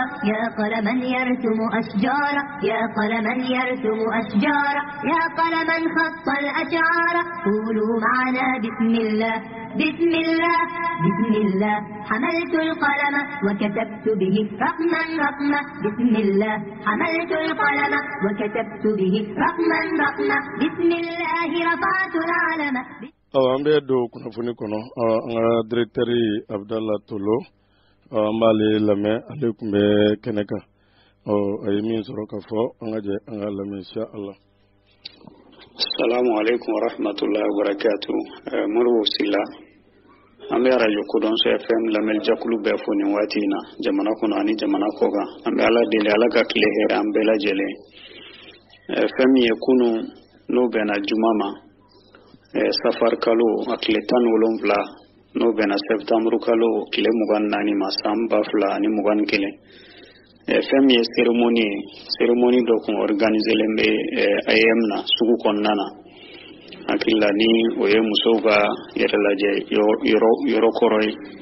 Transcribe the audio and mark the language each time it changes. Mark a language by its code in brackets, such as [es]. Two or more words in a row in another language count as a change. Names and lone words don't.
[ar] يا قلما يرسم أشجار يا قلما يرسم أشجار يا قلما خط الأشعار قولوا معنا بسم الله بسم الله بسم الله حملت القلم وكتبت به رقما رقما بسم الله حملت القلم وكتبت به رقما رقما بسم الله رفعت العلم [bm] an bɛ don kunnafoni kɔnɔ an ka directeur Abdallah Tolo an b'ale lamɛn ale tun bɛ kɛnɛ kan a ye min sɔrɔ ka fɔ an ka jɛ an ka lamɛn [ar] إن شاء الله. السلام عليكم ورحمة الله وبركاته. [bm] Moribo Sila an bɛ radio Kodonso FM lamɛn jakulu bɛɛ fo nin waati in na jamana kɔnɔ ani jamana kɔ kan an bɛ Ala deli Ala ka tile hɛrɛ an bɛɛ lajɛlen fɛn min ye kunun n'o bɛnna juma ma safar kalo a tile 17 n'o bɛnna septembre kalo tile 24 ma san 2021 fɛn min ye cérémonie dɔ kun organisé len bɛ IAM na sugu kɔnɔna na hakili la ni o ye musow ka yɛrɛ lajɛ yɔrɔ kɔrɔ ye